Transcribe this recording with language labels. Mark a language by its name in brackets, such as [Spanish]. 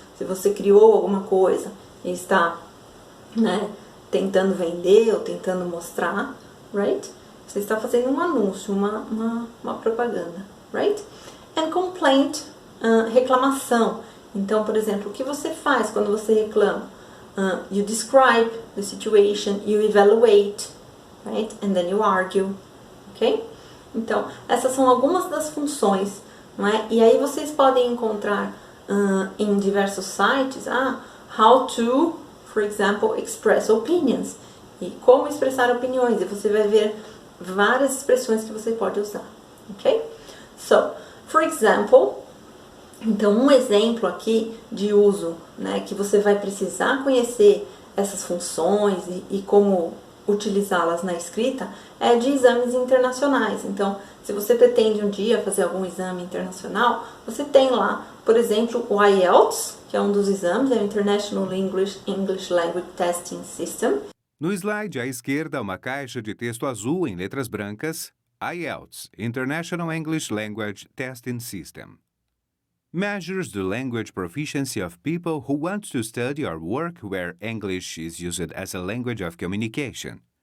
[Portuguese] Se você criou alguma coisa e está, né, tentando vender ou tentando mostrar, right? Você está fazendo um anúncio, uma propaganda, right? [English] And complaint, [Portuguese] reclamação. Então, por exemplo, o que você faz quando você reclama? [English] you describe the situation, you evaluate, right? And then you argue, ok? [Portuguese] Então, essas são algumas das funções, não é? E aí vocês podem encontrar em diversos sites, [English] how to, for example, express opinions. [Portuguese] E como expressar opiniões. E você vai ver várias expressões que você pode usar, ok? [English] So, for example, [Portuguese] então um exemplo aqui de uso, né, que você vai precisar conhecer essas funções e como utilizá-las na escrita é de exames internacionais. Então, se você pretende um dia fazer algum exame internacional, você tem lá, por exemplo, o IELTS, que é um dos exames, é o International English Language Testing System. No slide à esquerda, uma caixa de texto azul em letras brancas, IELTS, International English Language Testing System. [English] Measures the language proficiency of people who want to study or work where English is used as a language of communication.